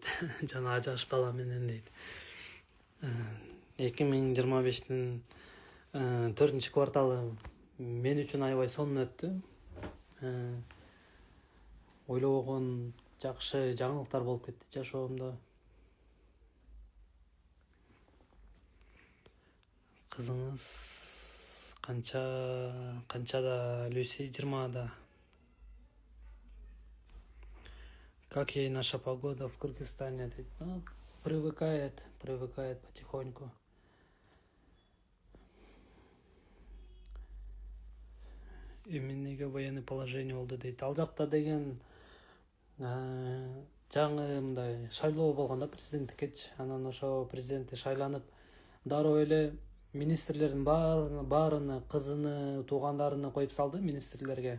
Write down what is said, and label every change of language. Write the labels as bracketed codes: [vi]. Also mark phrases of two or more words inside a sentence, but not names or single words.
[ky] Жана жаш бала менен дейт. 2025-тин 4 кварталы мен үчүн аябай сонун өттү. Ойлобогон жакшы жаңылыктар болуп кетти жашоомдо. Кызыңыз канчада Люси? 20да. [ru] Как ей наша погода в Кыргызстане? Ну, привыкает потихоньку. [ky] Эмнеге [ru] военный положение [ky] болду дейт. Ал жакта деген жаңы мындай шайлоо болгон да президенттиккечи. Анан ошо президентти шайланып, дароо эле министрлердин баарыны, кызыны, туугандарыны коюп салды министрлерге.